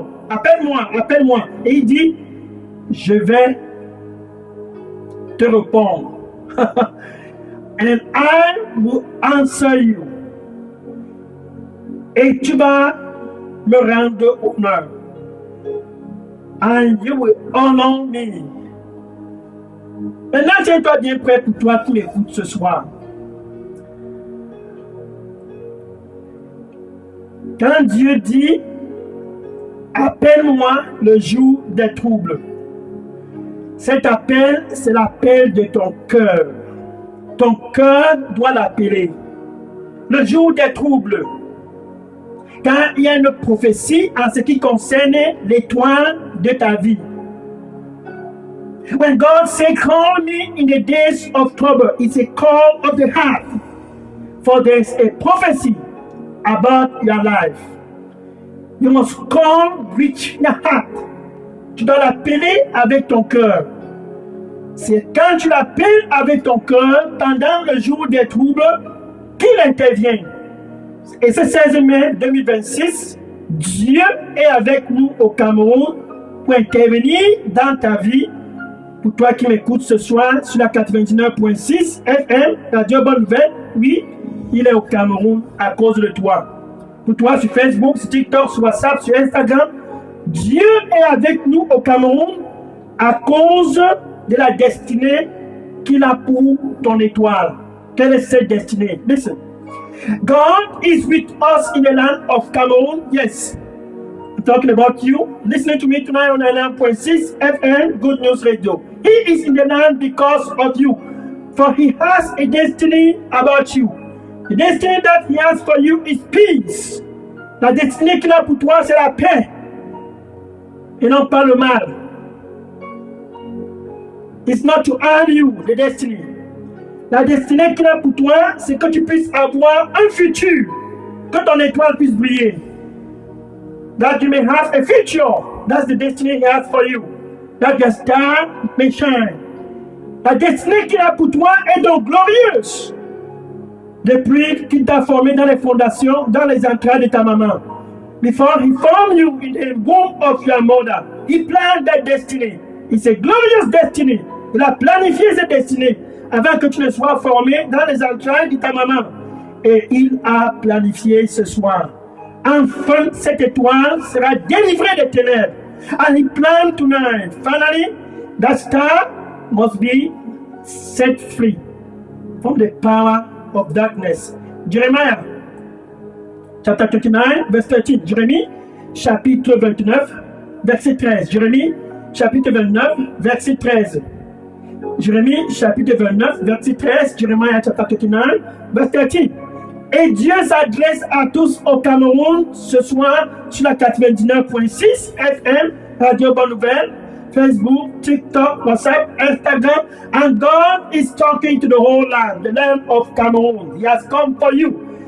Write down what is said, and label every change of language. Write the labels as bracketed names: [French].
[French] Appelle-moi. Et il dit, je vais te répondre. [English] And I will answer you. [French] Et tu vas me rendre honneur. [English] And you will honor me. [French] Maintenant, tiens-toi bien prêt pour toi qui m'écoutes ce soir. Quand Dieu dit, appelle-moi le jour des troubles, cet appel, c'est l'appel de ton cœur. Ton cœur doit l'appeler. Le jour des troubles. Quand il y a une prophétie en ce qui concerne l'étoile de ta vie. [English] When God said, call me in the days of trouble, it's a call of the heart. For there is a prophecy about your life. You must call, reach your heart. [French] Tu dois l'appeler avec ton cœur. C'est quand tu l'appelles avec ton cœur, pendant le jour des troubles, qu'il intervient. Et ce 16 mai 2026, Dieu est avec nous au Cameroun pour intervenir dans ta vie. Pour toi qui m'écoutes ce soir sur la 99.6 FM, Radio Bonne Nouvelle, oui, il est au Cameroun à cause de toi. Pour toi sur Facebook, sur TikTok, sur WhatsApp, sur Instagram, Dieu est avec nous au Cameroun à cause de la destinée qu'il a pour ton étoile. Quelle est cette destinée? [English] Listen. God is with us in the land of Cameroon. Yes. I'm talking about you. Listening to me tonight on 99.6 FM, Good News Radio. He is in the land because of you. For he has a destiny about you. The destiny that he has for you is peace. [French] La destinée qu'il a pour toi, c'est la paix. Et non pas le mal. [English] It's not to harm you, the destiny. [French] La destinée qu'il a pour toi, c'est que tu puisses avoir un futur. Que ton étoile puisse briller. [English] That you may have a future. That's the destiny he has for you. That your star may shine. [French] La destinée qu'il a pour toi est donc glorieuse. Depuis qu'il t'a formé dans les fondations, dans les entrailles de ta maman. [English] Before he formed you in the womb of your mother, he planned that destiny. It's a glorious destiny. [French] Il a planifié cette destinée avant que tu ne sois formé dans les entrailles de ta maman. Et il a planifié ce soir. Enfin, cette étoile sera délivrée des ténèbres. [English] And he planned tonight. Finally, that star must be set free from the power of darkness. Jeremiah, chapter 29, verse 13. [French] Jérémie, chapitre 29, verset 13. Jérémie, chapitre 29, verset 13. Jérémie, chapitre 29, verset 13. [English] Jeremiah, chapter 29, verse 13. [French] Et Dieu s'adresse à tous au Cameroun ce soir sur la 99.6 FM, Radio Bonne Nouvelle, Facebook, TikTok, WhatsApp, Instagram, [English] and God is talking to the whole land, the land of Cameroon. He has come for you.